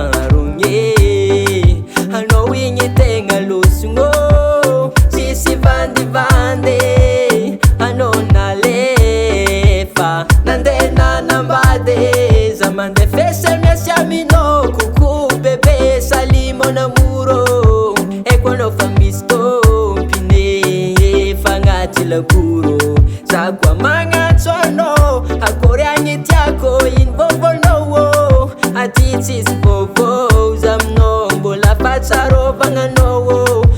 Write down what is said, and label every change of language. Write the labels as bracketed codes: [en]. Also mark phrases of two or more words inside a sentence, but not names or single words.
[mg] Rogné, anao igny tegna losigno. Tsisy vandivandy, anao nalefa, nandeha nanambady. Za mandeha fesa miasy aminao, [fr] coucou bébé, salut mon amour. [mg] Eko anao fa misy tompiny, efa agnaty lakoro. Za koa magnantso anao, akory agny tiako, ino vaovaonao? Aty tsisy vaovao, za aminao mbola fahatsarovanganao.